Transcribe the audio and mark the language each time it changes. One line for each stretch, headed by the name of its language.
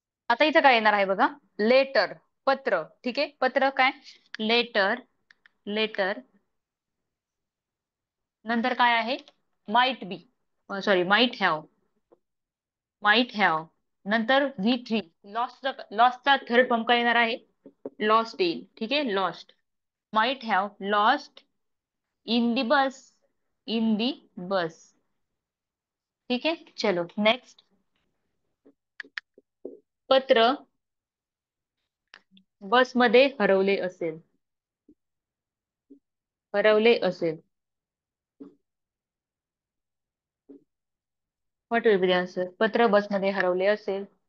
Marathi: आता इथं काय येणार आहे बघा? लेटर, पत्र. ठीक आहे. पत्र काय? लेटर, लेटर नंतर काय आहे?
English: Might be, sorry might have.
Marathi: नंतर V3, लॉसचा थर्ड फॉर्म काय येणार आहे? लॉस्ट येईल. ठीक आहे, lost.
English: Might have lost in the bus, in the bus.
Marathi: ठीक आहे, चलो नेक्स्ट. पत्र बसमध्ये हरवले असेल. हरवले असेल.
English: What will be the answer?
Marathi: पत्र बसमध्ये हरवले असेल.